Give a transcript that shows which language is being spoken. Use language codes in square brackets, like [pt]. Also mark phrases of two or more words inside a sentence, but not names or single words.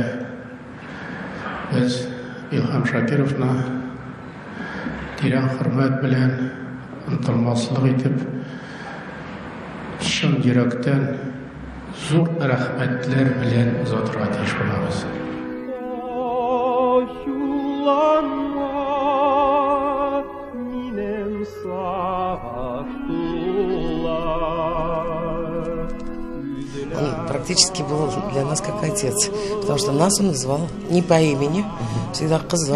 [tt] Без Илхам Шакировны тирән хөрмәт белән, онытылмаслык итеп, чын йөрәктән зур рәхмәтләр белән озатырга тиеш булабыз. [ru] Он практически был для нас как отец, потому что нас он называл не по имени, всегда кызым.